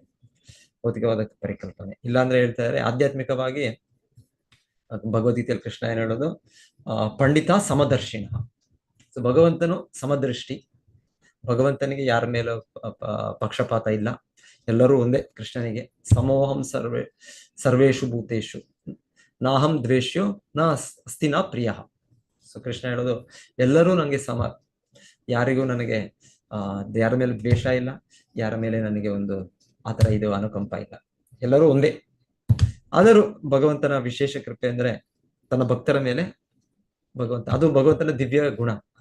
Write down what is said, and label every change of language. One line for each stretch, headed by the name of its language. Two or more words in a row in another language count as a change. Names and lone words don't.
Kannada: ಇಲ್ಲಾಂದ್ರೆ ಹೇಳ್ತಾ ಇದ್ದಾರೆ, ಆಧ್ಯಾತ್ಮಿಕವಾಗಿ ಭಗವದ್ಗೀತೆಯಲ್ಲಿ ಕೃಷ್ಣ ಏನ್ ಹೇಳೋದು,
Sanskrit: ಪಂಡಿತ ಸಮದರ್ಶಿನ.
Kannada: ಸೊ ಭಗವಂತನು ಸಮದೃಷ್ಟಿ, ಭಗವಂತನಿಗೆ ಯಾರ ಮೇಲೂ ಪಕ್ಷಪಾತ ಇಲ್ಲ, ಎಲ್ಲರೂ ಒಂದೇ ಕೃಷ್ಣನಿಗೆ.
Sanskrit: ಸಮೋಹಂ ಸರ್ವೇಷು ಭೂತೇಶು ನಾಹಂ ದ್ವೇಷ್ಯೋ ನ ಅಸ್ತಿ ನ ಪ್ರಿಯ.
Kannada: ಸೊ ಕೃಷ್ಣ ಹೇಳೋದು, ಎಲ್ಲರೂ ನನಗೆ ಸಮ, ಯಾರಿಗೂ ನನಗೆ ಯಾರ ಮೇಲೆ ದ್ವೇಷ ಇಲ್ಲ, ಯಾರ ಮೇಲೆ ನನಗೆ ಒಂದು ಆತರ ಇದು ಅನುಕಂಪ ಇಲ್ಲ, ಎಲ್ಲರೂ ಒಂದೇ. ಆದರೂ ಭಗವಂತನ ವಿಶೇಷ ಕೃಪೆ ಅಂದ್ರೆ ತನ್ನ ಭಕ್ತರ ಮೇಲೆ ಅದು ಭಗವಂತನ ದಿವ್ಯ ಗುಣ.